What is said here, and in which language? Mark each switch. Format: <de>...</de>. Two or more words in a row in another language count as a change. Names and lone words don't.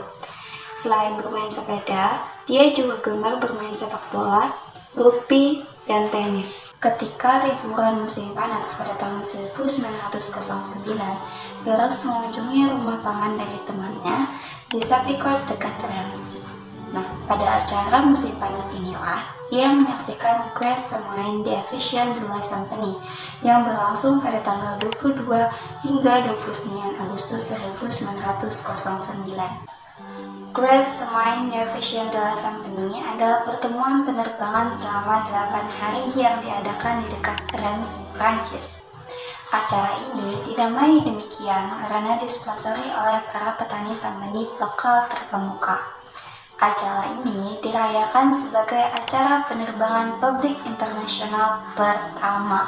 <id>Selain bermain sepeda, dia juga gemar bermain sepak bola, rugby, dan tenis. Ketika liburan musim panas pada tahun 1909, Garros mengunjungi rumah paman dari temannya di Sapicourt dekat Reims. Pada acara musim panas inilah ia menyaksikan Great Semaine d'Aviation de la Symphonie yang berlangsung pada tanggal 22 hingga 29 Agustus 1909. Great Semaine d'Aviation de la Symphonie adalah pertemuan penerbangan selama 8 hari yang diadakan di dekat Reims, Prancis. Acara ini dinamai demikian karena disponsori oleh para petani sambani lokal terkemuka. Acara ini dirayakan sebagai acara penerbangan publik internasional pertama.</id>